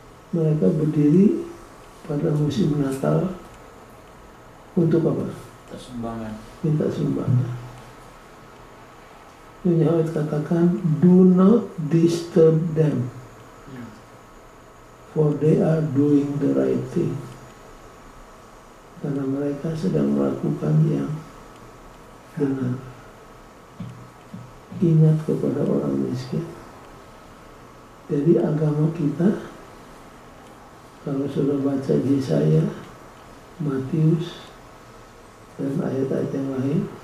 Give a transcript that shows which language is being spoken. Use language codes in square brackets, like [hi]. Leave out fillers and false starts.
[id] Mereka berdiri pada musim Natal untuk apa? Sumbangan. Minta sumbangan. Nyonya White katakan, [en] do not disturb them, for they are doing the right thing. [id] Karena mereka sedang melakukan yang benar. Ingat kepada orang miskin. Jadi agama kita, kalau sudah baca Yesaya, Matius, dan ayat-ayat yang lain,